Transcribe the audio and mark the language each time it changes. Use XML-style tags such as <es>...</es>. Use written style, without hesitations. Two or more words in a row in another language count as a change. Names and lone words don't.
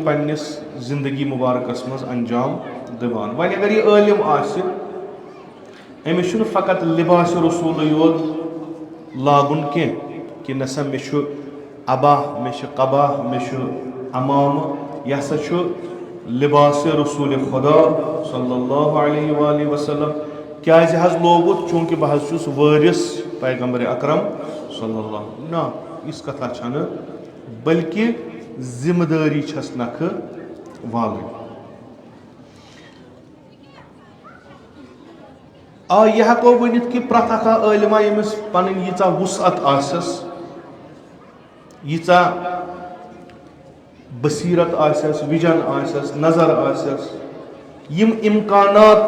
<ks>پننِس زندگی مُبارکس منٛز انجام دِوان وۄنۍ اگر یہِ عٲلِم آسہِ أمِس چھُنہٕ فقط لِباسِ رسوٗلٕے یوت لاگُن کینٛہہ کہِ نسا مےٚ چھُ ابا مےٚ چھِ قبا مےٚ چھُ امامہٕ یہِ ہسا چھُ لباسِ رسول خدا</ks> <ar>صلی اللہ علیہ وآلہ وسلم</ar> <ks>کیازِ حظ لوگُت چوٗنٛکہِ بہٕ حظ چھُس وٲرِث پیغمبرِ اکرم</ks> <ar>صلی اللہ</ar> <ks>نہ یِژھ کتھا چھنہٕ بٔلکہِ ذمہٕ دٲری چھس نکھٕ والٕنۍ آ یہِ ہٮ۪کو ؤنِتھ کہِ پرٛٮ۪تھ اکھ عٲلِما ییٚمِس پنٕنۍ ییٖژاہ وُسعت آسٮ۪س ییٖژاہ بصیرت آسٮ۪س وِجن آسٮ۪س نظر آسٮ۪س یِم اِمکانات</ks>